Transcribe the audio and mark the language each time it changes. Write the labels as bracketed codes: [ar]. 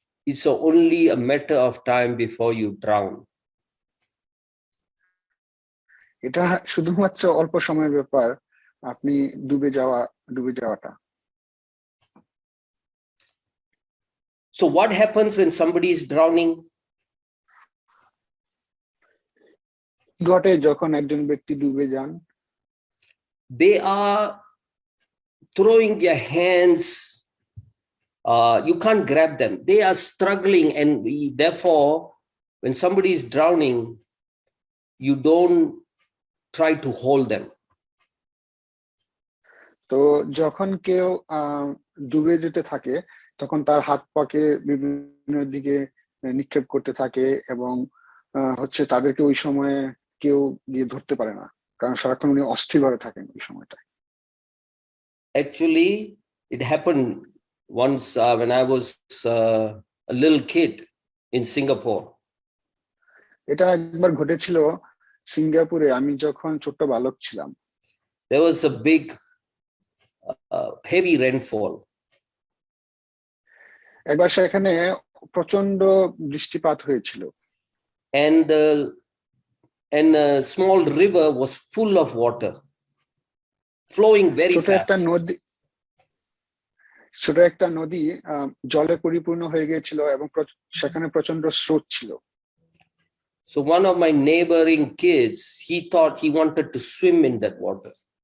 [en] it's only a matter of time before you drown. [bn] এটা শুধুমাত্র অল্প সময়ের ব্যাপার, আপনি ডুবে যাওয়াটা। [en] So what happens when somebody is drowning? [bn] ঘটে যখন একজন ব্যক্তি ডুবে যান? [en] They are throwing their hands, you can't grab them, they are struggling, and therefore when somebody is drowning, you don't try to hold them. [bn] তো যখন কেউ ডুবে যেতে থাকে, তখন তার হাত পাকে বিভিন্ন দিকে নিক্ষেপ করতে থাকে এবং হচ্ছে তাদেরকে ওই সময়ে কেউ গিয়ে ধরতে পারে না, কারণ সারাক্ষণ উনি অস্থিরভাবে থাকেন ওই সময়টা। [en] Actually, it happened once when I was a little kid in Singapore. [bn] এটা একবার ঘটেছিল সিঙ্গাপুরে, আমি যখন ছোট্ট বালক ছিলাম। [en] There was a big heavy rainfall. [bn] একবার সেখানে প্রচন্ড বৃষ্টিপাত হয়েছিল। [en] And a small river was full of water, flowing very fast. [bn] ছোট একটা নদী জলে পরিপূর্ণ হয়ে গিয়েছিল এবং সেখানে প্রচন্ড স্রোত ছিল। [en] So one of my neighboring kids, he thought he wanted to swim in that water.